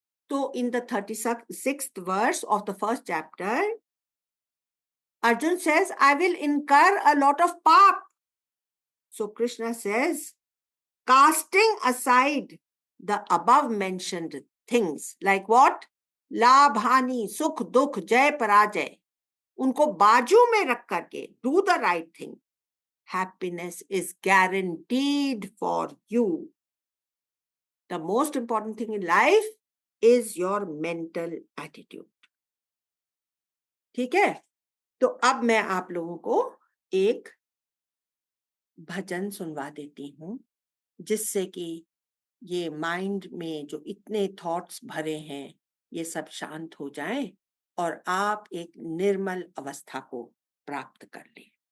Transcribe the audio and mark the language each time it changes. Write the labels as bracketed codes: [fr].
[en] तो in the 36th verse of the first chapter, Arjun says, I will incur a lot of paap. So Krishna says, casting aside the above mentioned things, like what? [hi] लाभ हानि, सुख दुख, जय पराजय, उनको बाजू में रख करके [en] do the right thing. Happiness is guaranteed for you. The most important thing in life is your mental attitude. [hi] ठीक है? तो अब मैं आप लोगों को एक भजन सुनवा देती हूँ, जिससे कि ये माइंड में जो इतने थॉट्स भरे हैं ये सब शांत हो जाएं और आप एक निर्मल अवस्था को प्राप्त कर लें.